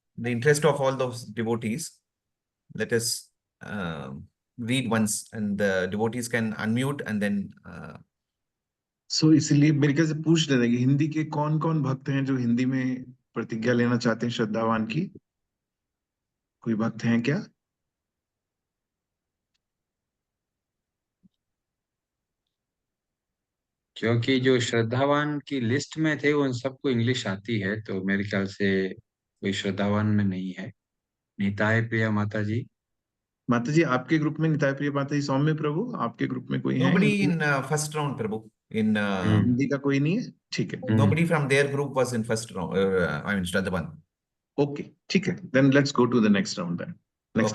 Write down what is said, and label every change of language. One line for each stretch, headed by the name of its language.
English: in the interest of all those devotees, let us read once and the devotees can unmute and then
Hindi: सो इसलिए मेरे ख्याल से पूछ लेते हैं कि हिंदी के कौन कौन भक्त हैं जो हिंदी में प्रतिज्ञा लेना चाहते हैं श्रद्धावान की। कोई भक्त हैं क्या? क्योंकि जो श्रद्धावान की लिस्ट में थे उन सबको इंग्लिश आती है, तो मेरे ख्याल से कोई श्रद्धावान में नहीं है। निताय प्रिया माता जी। माता जी आपके ग्रुप में निताय प्रिय माता जी, सौम्य प्रभु आपके ग्रुप में कोई है?
English: nobody in first round, Prabhu. In
Hindi: Hindi का कोई नहीं है? ठीक है,
English: nobody from their group was in first round. I mean, Shraddhavan. Okay
Hindi: ठीक है,
English: then let's go to the next round, then next